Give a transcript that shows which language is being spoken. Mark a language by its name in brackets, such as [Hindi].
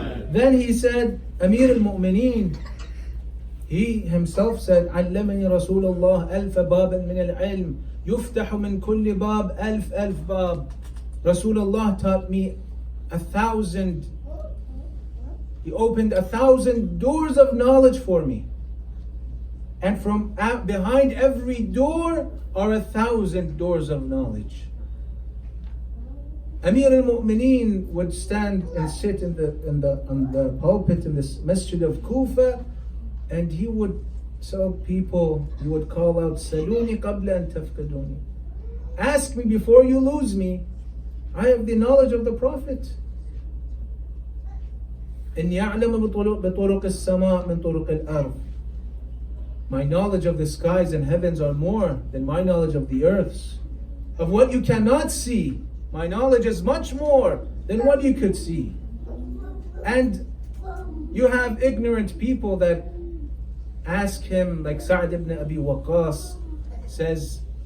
[English] Then he said, Amir al-Mu'mineen, he himself said, [Arabic] علمني رسول الله ألف بابا من العلم يفتح من كل باب ألف باب. [English] Rasulullah taught me 1,000. He opened 1,000 doors of knowledge for me. And from behind every door are 1,000 doors of knowledge. Amir al-Mu'mineen would stand and sit on the pulpit in this masjid of Kufa, and he would tell people, he would call out, [Arabic] Saluni qabla an tafkaduni. [English] Ask me before you lose me. I have the knowledge of the Prophet. [Arabic] إني أعلم بطرق السماء من طرق الأرض. [English] My knowledge of the skies and heavens are more than my knowledge of the earths. Of what you cannot see, my knowledge is much more than what you could see. And you have ignorant people that ask him, like Sa'd ibn Abi Waqqas says,